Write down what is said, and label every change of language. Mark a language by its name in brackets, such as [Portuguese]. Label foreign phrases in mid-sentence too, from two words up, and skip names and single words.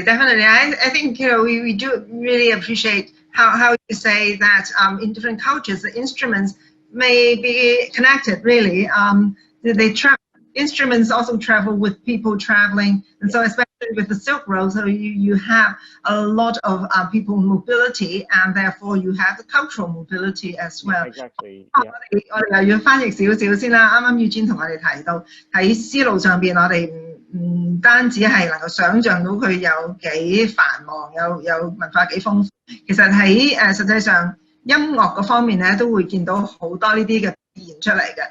[English] I think we do really appreciate how you say that in different cultures the instruments may be connected. Really, they travel. Instruments also travel with people traveling, and so especially with the Silk Road, so you have a lot of people mobility, and therefore you have the cultural mobility as well. Exactly. [Cantonese] 我哋又要翻譯少少先啦。啱啱Eugene同我哋提到喺思路上邊，我哋唔單止係能夠想像到佢有幾繁忙，有文化幾豐富，其實喺實際上音樂嗰方面咧，都會見到好多呢啲嘅表現出嚟嘅。